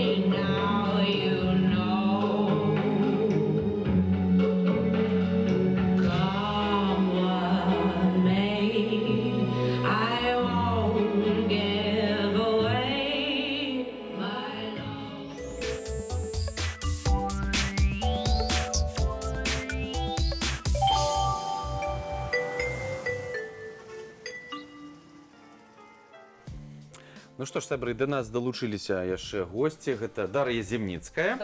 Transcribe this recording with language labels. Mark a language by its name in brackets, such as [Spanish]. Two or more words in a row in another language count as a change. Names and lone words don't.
[English] Now you know. Come what may, I won't give away my love. [Belarusian] Ну што ж, сябры, да нас далучыліся яшчэ госці. Гэта Дар'я Зімніцкая,